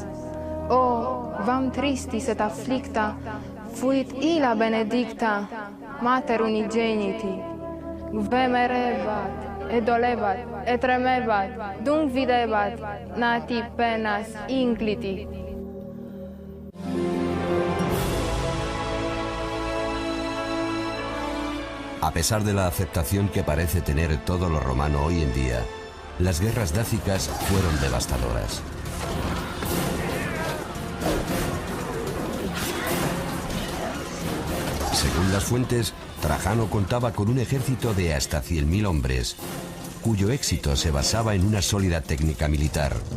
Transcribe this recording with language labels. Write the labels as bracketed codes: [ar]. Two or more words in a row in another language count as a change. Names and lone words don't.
[la] O, vam tristis et afflicta, fuit illa benedicta, mater unigeniti, vemerebat, et dolebat, et tremebat, dum videbat, nati penas incliti. [es] A pesar de la aceptación que parece tener todo lo romano hoy en día, las guerras dácicas fueron devastadoras. Según las fuentes, Trajano contaba con un ejército de hasta 100.000 hombres, cuyo éxito se basaba en una sólida técnica militar.